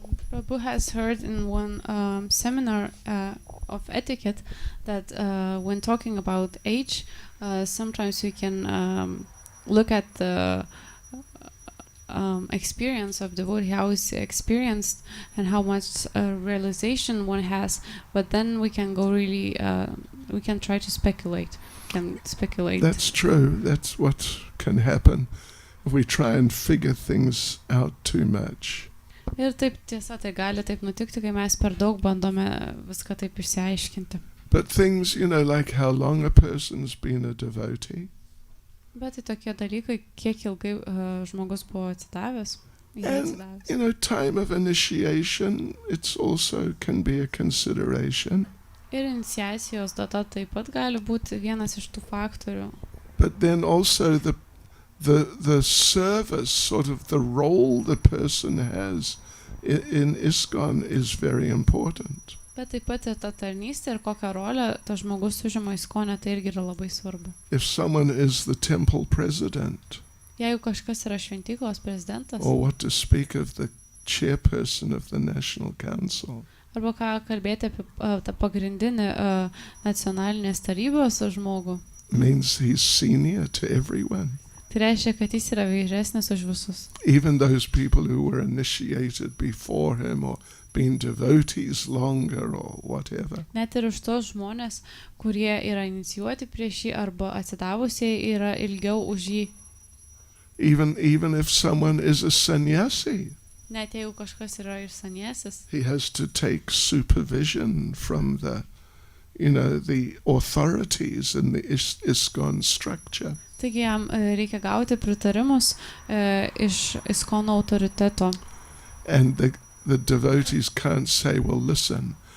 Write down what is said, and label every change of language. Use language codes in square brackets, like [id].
[en] Prabhu has heard in one seminar of etiquette that when talking about age, sometimes we can look at the experience of devotee, how it's experienced and how much realization one has, but then we can go really, we can try to speculate. That's true. That's what can happen if we try and figure things out too much. [lt] Ir taip tiesa, tai gali taip nutikti, kai mes per daug bandome viską taip išsiaiškinti. [en] But things, like how long a person's been a devotee. [lt] Bet tai tokie dalykai, kiek ilgai žmogus buvo atsidavęs. [en] And, time of initiation, it's also can be a consideration. [lt] Ir iniciacijos data taip pat gali būti vienas iš tų faktorių. [en] But then also the service, sort of the role the person has in ISKCON is very important. [lt] Bet taip pat ir ta tarnystė ir kokią rolę tas žmogus užima ISKCON'e, tai irgi yra labai svarbu. [en] If someone is the temple president, [lt] jeigu kažkas yra šventyklos prezidentas, [en] or what to speak of the chairperson of the National Council, [lt] arba ką kalbėti apie tą pagrindinį nacionalinės tarybos žmogų, [en] means he's senior to everyone. [lt] Tai reiškia, kad jis yra vyresnis už visus. [en] Even those people who were initiated before him or been devotees longer or whatever. [lt] Net ir už tos žmonės, kurie yra inicijuoti prieš jį arba atsidavusiai yra ilgiau už jį. [en] even if someone is a sannyasi, [lt] Net jeigu kažkas yra ir saniesis, [en] he has to take supervision from the authorities in the ISKCON structure. [lt] taigi jam reikia gauti pritarimus iš ISKCON autoriteto. [en] And the devotees can't say, well, listen.